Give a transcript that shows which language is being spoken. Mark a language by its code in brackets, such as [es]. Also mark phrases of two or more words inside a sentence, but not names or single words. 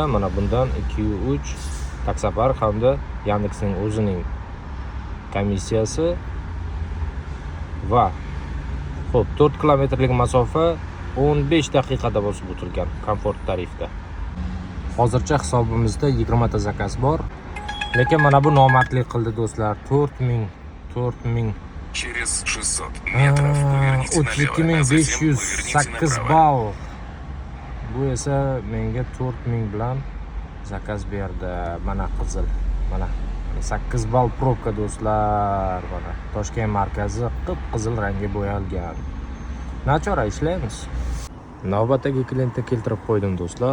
[uz] Mana bundan 2-3 taksopark hamda Yandexning o'zining komissiyasi va xo'p 4 kilometrlik masofa 15 daqiqada bosib o'tilgan komfort tarifda. Hozircha hisobimizda 20 ta zakaz bor. Lekin mana bu nomardlik qildi do'stlar. 4000 [ru] Через 600 метров поверните налево, а затем поверните 32.508 направо. [uz] ball. Bu esa menga 4000 bilan zakaz berdi. Mana qizil. Mana 8 ball probka do'stlar. Mana Toshkent markazi qip-qizil rangga bo'yalgan. Nachora ishlaymiz. Navbatdagi klientni keltirib qo'ydim do'stlar.